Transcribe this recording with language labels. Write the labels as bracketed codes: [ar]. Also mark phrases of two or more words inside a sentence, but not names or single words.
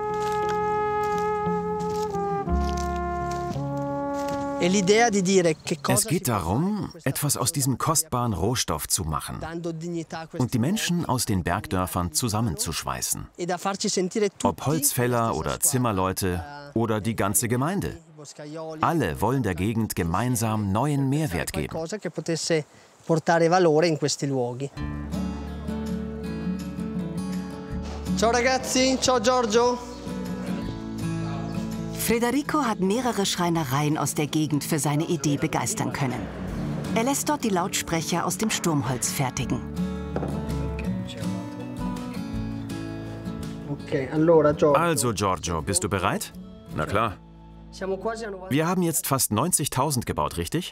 [de] Es geht darum, etwas aus diesem kostbaren Rohstoff zu machen und die Menschen aus den Bergdörfern zusammenzuschweißen. Ob Holzfäller oder Zimmerleute oder die ganze Gemeinde. Alle wollen der Gegend gemeinsam neuen Mehrwert geben. [it] Ciao ragazzi, ciao Giorgio. [de] Federico hat mehrere Schreinereien aus der Gegend für seine Idee begeistern können. Er lässt dort die Lautsprecher aus dem Sturmholz fertigen. Also, Giorgio, bist du bereit? Na klar. Wir haben jetzt fast 90.000 gebaut, richtig?